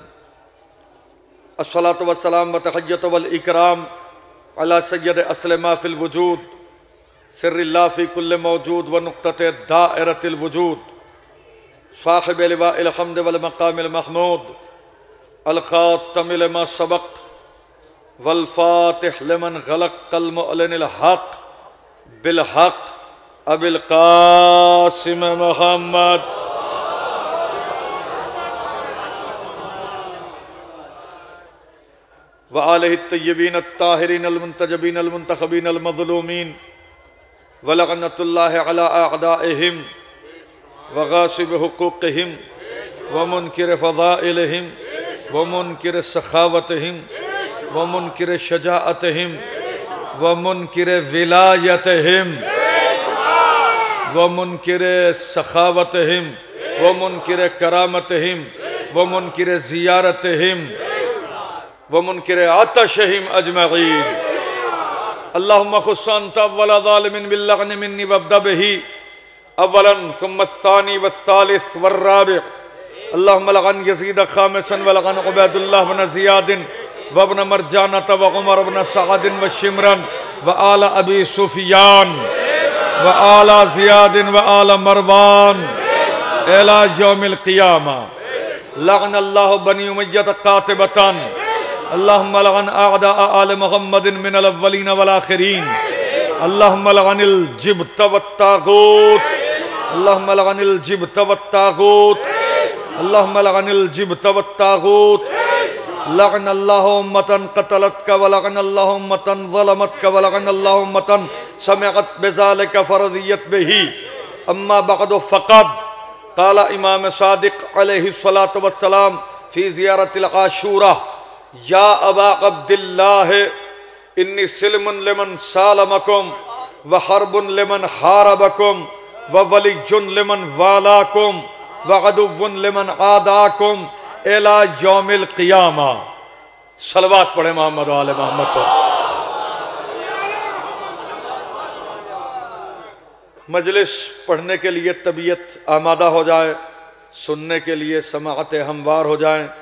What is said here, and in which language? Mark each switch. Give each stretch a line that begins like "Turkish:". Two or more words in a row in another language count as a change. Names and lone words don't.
Arabic: الصلاة والسلام والتحية والإكرام على سيد أسلم في الوجود، سر الله في كل موجود ونقطة دائرة الوجود، صاحب لواء الحمد والمقام المحمود، الخاتم ما سبق والفاتح لمن غلق، المعلن الحق بالحق، أبي القاسم محمد وآله الطيبين الطاهرين المنتجبين المنتخبين المظلومين ولعنة الله على أعدائهم وغاصب حقوقهم ومنكر فضائلهم ومنكر سخاوتهم ومنكر شجاعتهم ومنكر ولايتهم ومنكر سخاوتهم ومنكر كرامتهم ومنكر زيارتهم ومنكر آتشهم أجمعين. اللهم خص أنت أول ظالم باللعن مني وابدأ به أولا ثم الثاني والثالث والرابع'. اللهم العن يزيد خامسا والعن عبيد الله بن زياد وابن مرجانة وعمر بن سعد وشمرا وآل أبي سفيان وآل زياد وآل مروان إلى يوم القيامة. لعن الله بني أمية قاطبة. اللهم العن أعداء آل محمد من الأولين والآخرين. اللهم العن الجبت والطاغوت، اللهم العن الجبت والطاغوت، اللهم العن الجبت والطاغوت. لعن الله أمة قتلتك ولعن الله أمة ظلمتك ولعن الله أمة سمعت بذلك فرضيت به. أما بعد فقد قال إمام صادق عليه الصلاة والسلام في زيارة العاشوراء، يا أبا عبد الله إني سلم لمن سالمكم وحرب لمن حاربكم وولي لمن والاكم وعدو لمن عاداكم إلى يوم القيامة.
Urdu: صلوات پڑھے محمد آل محمد پر۔ مجلس پڑھنے کے لیے طبیعت آمادہ ہو جائے، سننے کے لیے سماعت ہموار ہو جائے.